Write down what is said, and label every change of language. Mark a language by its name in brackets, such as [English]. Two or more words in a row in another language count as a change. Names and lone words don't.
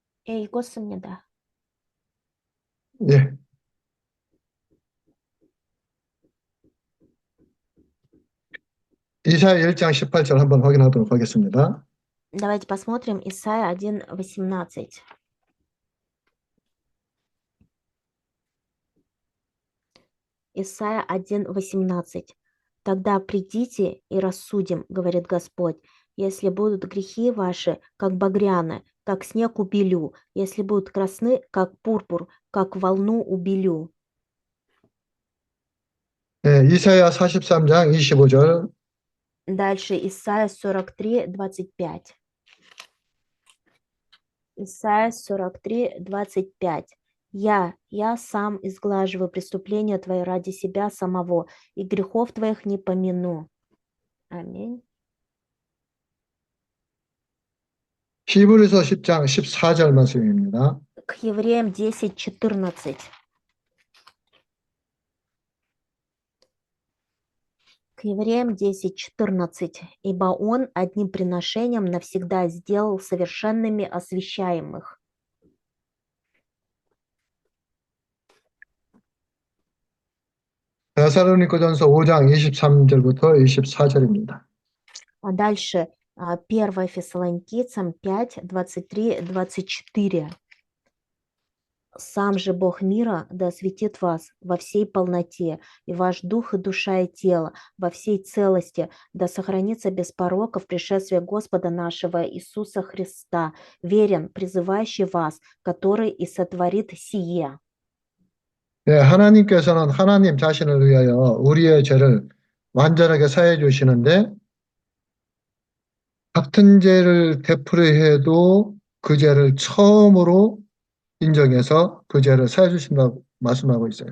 [Korean] 읽었습니다. 예. 이사야 1장 18절 한번 확인하도록 하겠습니다. [Russian] Давайте посмотрим Исайя 1:18. Исайя 1:18. «Тогда придите и рассудим, говорит Господь, если будут грехи ваши, как багряны, как снег убелю, если будут красны, как пурпур, как волну убелю». [Korean] 예, 이사야 43장 25절. [Russian] Дальше Исайя 43:25. Исайя 43:25. Я сам изглаживаю преступления твои ради себя самого, и грехов твоих не помяну». Аминь. [Korean] 히브리서 10장 14절 말씀입니다. [Russian] К Евреям 10:14. К Евреям 10:14. «Ибо Он одним приношением навсегда сделал совершенными освящаемых». [Korean] 데살로니가전서 5장 23절부터 24절입니다. [Russian] А дальше 1 Фессалоникийцам 5:23-24. «Сам же Бог мира да осветит вас во всей полноте, и ваш дух и душа и тело во всей целости, да сохранится без порока в пришествии Господа нашего Иисуса Христа, верен, призывающий вас, который и сотворит сие». [Korean] 예, 하나님께서는 하나님 자신을 위하여 우리의 죄를 완전하게 사해 주시는데 같은 죄를 되풀이해도 그 죄를 처음으로 인정해서 그 죄를 사해 주신다고 말씀하고 있어요.